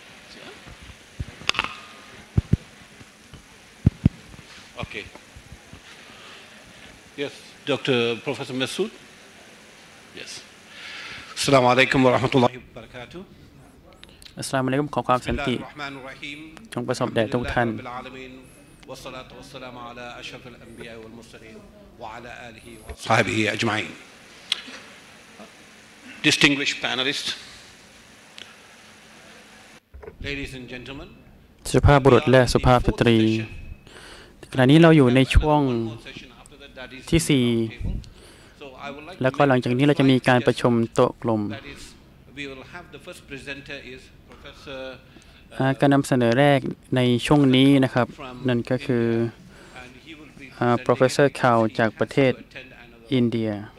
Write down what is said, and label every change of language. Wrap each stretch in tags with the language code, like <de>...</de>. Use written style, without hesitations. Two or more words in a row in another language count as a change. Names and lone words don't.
<en>Okay. Yes, Dr. Professor Masood. Yes.</en> <ar>السلام عليكم ورحمة الله وبركاته. السلام عليكم</ar> <th>ขอความสันติจงประสบแด่ทุกท่าน</th> <ar>والصلاة والسلام على أشرف الأنبياء والمرسلين وعلى آله وصحبه أجمعين.</ar> <en>Distinguished panelists, ladies and gentlemen,</en> <th>สุภาพบุรุษและสุภาพสตรีขณะนี้เราอยู่ในช่วงที่4แล้วก็หลังจากนี้เราจะมีการประชุมโต๊ะกลม การนำเสนอแรกในช่วงนี้นะครับนั่นก็คือ Professor Kao จากประเทศอินเดีย</th>